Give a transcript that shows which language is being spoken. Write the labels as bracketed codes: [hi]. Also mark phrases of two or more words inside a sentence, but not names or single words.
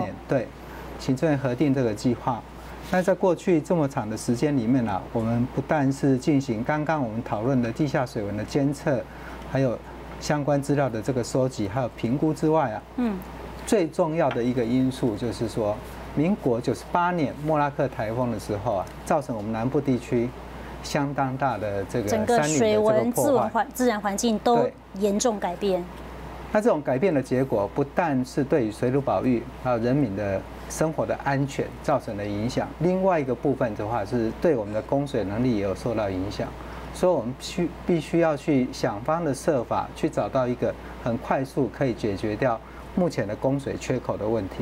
[zh] 對，行政院核定這個計劃。那在過去這麼長的時間裡面呢，我們不但是進行剛剛我們討論的地下水文的監測，還有相關資料的這個收集，還有評估之外啊，最重要的一個因素就是說，民國98年莫拉克颱風的時候啊，造成我們南部地區相當大的這個整個水文、自然環境都嚴重改變。那这种改变的结果，不但是对于水土保育还有人民的生活的安全造成的影响，另外一个部分的话，是对我们的供水能力也有受到影响。所以我们必须要去想方的设法，去找到一个很快速可以解决掉目前的供水缺口的问题。